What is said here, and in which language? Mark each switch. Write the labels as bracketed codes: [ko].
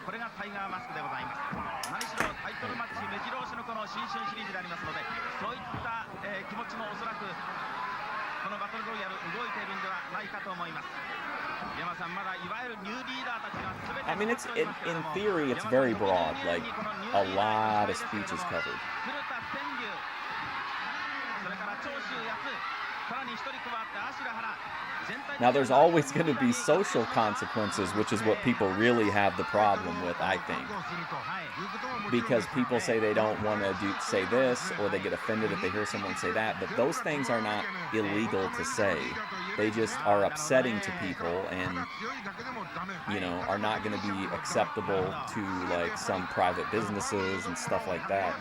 [ja] これがタイガーマスクでございます。何しろタイトルマッチ目白押しのこの新春シリーズでありますので、そういった、気持ちもおそらくこのバトルロイヤル動いているんではないかと思います。山さん、まだいわゆるニューリーダーたちが全て [en] I mean, in theory, it's very broad. Like, a lot of speeches covered. [ja] 古田天竜、それから長州康、さらに一人加わってアシュラハラ。 [en] Now, there's always going to be social consequences, which is what people really have the problem with, I think. Because people say they don't want to say this, or they get offended if they hear someone say that, but those things are not illegal to say. They just are upsetting to people and, you know, are not going to be acceptable to, like, some private businesses and stuff like that.